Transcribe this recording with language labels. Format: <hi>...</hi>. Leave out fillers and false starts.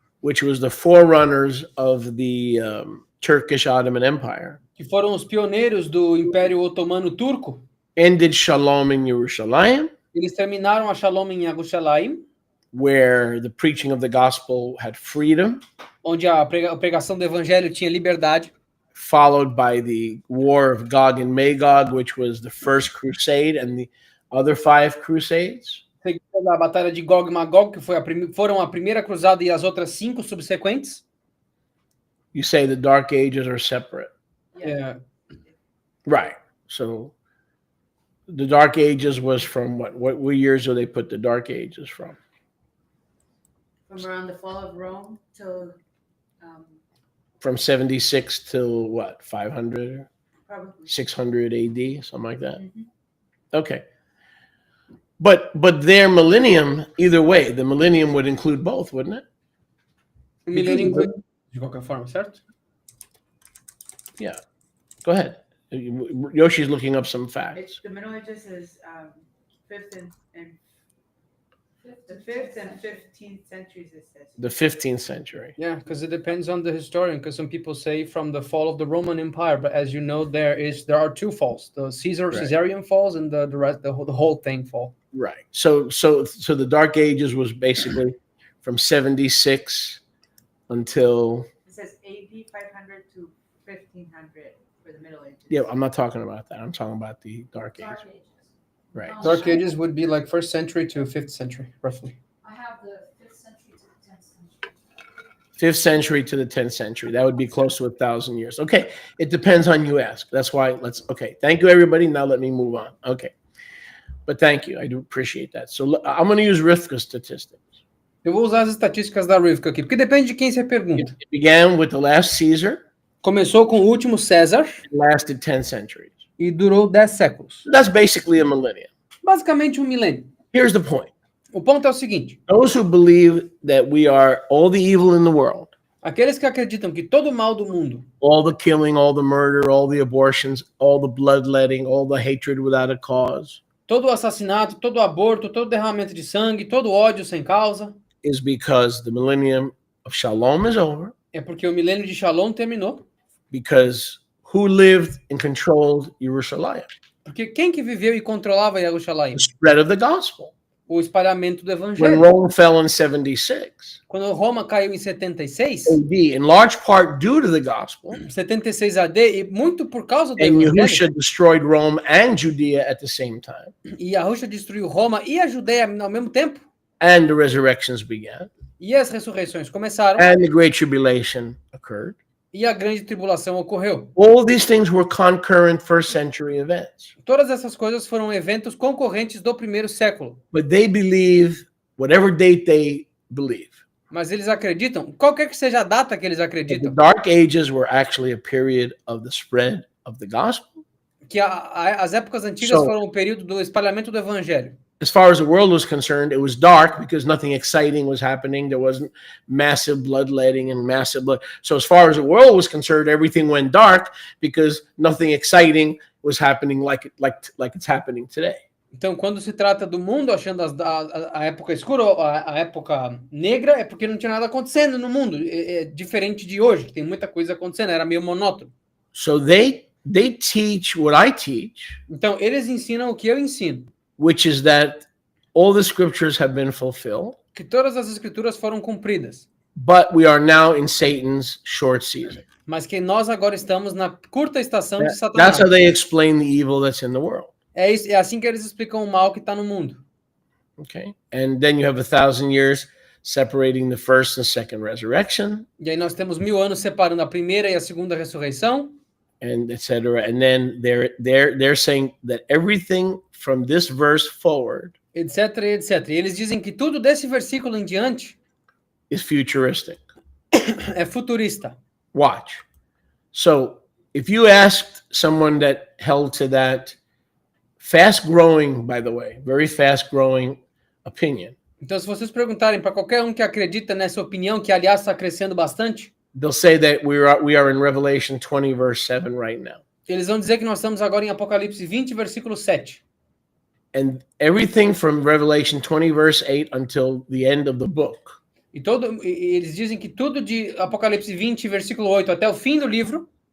<en>which was the forerunners of the Turkish Ottoman Empire,</en> <pt>que foram os pioneiros do Império Otomano Turco,</pt> <en>ended Shalom in Yerushalayim,</en> <pt>eles terminaram a Shalom em Yerushalayim,</pt> <en>where the preaching of the gospel had freedom,</en> <pt>onde a pregação do evangelho tinha liberdade,</pt> <en>followed by the war of Gog and Magog, which was the first crusade and the other 5 crusades.</en> <pt>seguida a batalha de Gog e Magog, que foram a primeira cruzada e as outras 5 subsequentes.</pt> <en>You say the Dark Ages are separate.</en> <pt>É,</pt> <en>Right. So the Dark Ages was from what years do they put the Dark Ages from? From around the fall of Rome till From 76 till what? 500, probably 600 AD, something like that. Mhm. Okay. But their millennium, either way, the millennium would include both, wouldn't it?</en> <pt>o milênio inclui, de qualquer forma, certo?</pt> <en>Yeah. Go ahead. Yoshi's looking up some facts. the Middle Ages is fifth and the 5th and 15th centuries, it says. The 15th century. Yeah, because it depends on the historian. Because some people say from the fall of the Roman Empire, but as you know, there are 2 falls: the Caesarian falls and the rest, the whole thing fall. Right. So the Dark Ages was basically from 76 until It says AD 500 to 1500 for the Middle Ages. yeah, I'm not talking about that. I'm talking about the Dark Ages. Dark Ages. Right. Dark Ages would be like 1st century to 5th century, roughly. I have the 5th century to the 10th century. 5th century to the 10th century. That would be close to 1,000 years. Okay. It depends on you ask. That's why okay. Thank you, everybody. Now let me move on. Okay. But thank you. I do appreciate that. So I'm going to use Rivka's statistics.</en> <pt>Eu vou usar as estatísticas da Rivka aqui, porque depende de quem você pergunta.</pt> <en>It began with the last Caesar,</en> <pt>Começou com o último César</pt> <en>it lasted 10 centuries.</en> <pt>e durou 10 séculos.</pt> <en>That's basically a millennium.</en> <pt>Basicamente milênio.</pt> <en>Here's the point.</en> <pt>O ponto é o seguinte:</pt> <en>Those who believe that we are all the evil in the world,</en> <pt>aqueles que acreditam que todo o mal do mundo,</pt> <en>all the killing, all the murder, all the abortions, all the bloodletting, all the hatred without a cause,</en> <pt>todo o assassinato, todo o aborto, todo o derramamento de sangue, todo o ódio sem causa,</pt> <en>is because the millennium of Shalom is over,</en> <pt>é porque o milênio de Shalom terminou.</pt> <en>because who lived and controlled Yerushalayim?</en> <pt>Porque quem que viveu e controlava Yerushalayim?</pt> <en>The spread of the gospel.</en> <pt>O espalhamento do</pt> <en>When</en> <pt>evangelho.</pt> <en>Rome fell in 76</en> <pt>Quando Roma caiu em 76,</pt> <en>AD, in large part due to the gospel,</en> <pt>76 AD, e muito por causa do</pt> <en>and</en> <pt>evangelho,</pt> <en>Yahusha destroyed Rome and Judea at the same time,</en> <pt>e a Rússia destruiu Roma e a Judeia ao mesmo tempo,</pt> <en>and the resurrections began,</en> <pt>e as ressurreições começaram,</pt> <en>and the Great Tribulation occurred.</en> <pt>e a grande tribulação ocorreu.</pt> <en>All these things were concurrent first century events.</en> <pt>Todas essas coisas foram eventos concorrentes do primeiro século.</pt> <en>But they believe, whatever date they believe,</en> <pt>Mas eles acreditam, qualquer que seja a data que eles</pt> <en>that the</en> <pt>acreditam,</pt> <en>Dark Ages were actually a period of the spread of the gospel.</en> <pt>que as épocas antigas</pt> <en>So-</en> <pt>foram o período do espalhamento do evangelho.</pt> <en>As far as the world was concerned, it was dark because nothing exciting was happening. There wasn't massive bloodletting and massive blood. So as far as the world was concerned, everything went dark because nothing exciting was happening like it's happening today.</en> <pt>Então, quando se trata do mundo, achando a época escura, a época negra, é porque não tinha nada acontecendo no mundo. É diferente de hoje, que tem muita coisa acontecendo, era meio monótono.</pt> <en>So they teach what I teach,</en> <pt>Então, eles ensinam o que eu ensino,</pt> <en>which is that all the scriptures have been fulfilled,</en> <pt>que todas as escrituras foram cumpridas,</pt> <en>but we are now in Satan's short season.</en> <pt>mas que nós agora estamos na curta estação de</pt> <en>That's</en> <pt>Satanás.</pt> <en>how they explain the evil that's in the world.</en> <pt>É assim que eles explicam o mal que está no mundo.</pt> <en>Okay. And then you have 1,000 years separating the first and second resurrection,</en> <pt>E aí nós temos 1000 anos separando a primeira e a segunda ressurreição,</pt> <en>and etc. And then they're saying that everything from this verse forward</en> <pt>etc, etc. E eles dizem que tudo desse versículo em diante</pt> <en>is futuristic.</en> <pt>é futurista.</pt> <en>Watch. So if you asked someone that held to that fast growing, by the way, very fast growing opinion,</en> <pt>Então, se vocês perguntarem para qualquer um que acredita nessa opinião, que aliás está crescendo bastante,</pt> <en>they'll say that we are in Revelation 20 verse 7 right now.</en> <pt>eles vão dizer que nós estamos agora em Apocalipse 20, versículo 7.</pt> <en>And everything from Revelation 20, verse 8 until the end of the book</en> <pt>Eles dizem que tudo de Apocalipse 20, versículo 8, até o fim do livro,</pt>